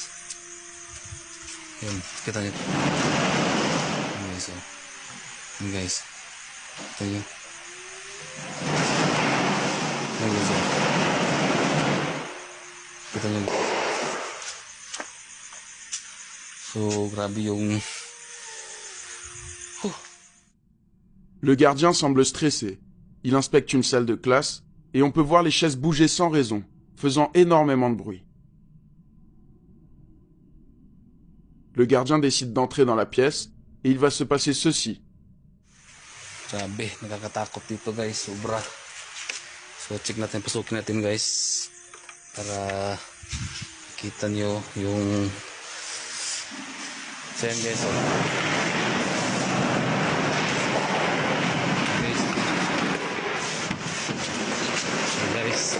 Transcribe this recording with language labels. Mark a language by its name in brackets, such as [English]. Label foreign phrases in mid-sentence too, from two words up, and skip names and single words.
[Filipino] Yan, kita nyo. Yan guys o. Yan guys. Ito yun. Yan guys o. Kita nyo. So, grabe yung... [French] Le gardien semble stressé. Il inspecte une salle de classe et on peut voir les chaises bouger sans raison, faisant énormément de bruit. Le gardien décide d'entrer dans la pièce et il va se passer ceci. [Filipino] Grabe, nakakatakot dito guys, sobra. So check natin, pasukin natin guys para kita nyo yung so yan guys, guys.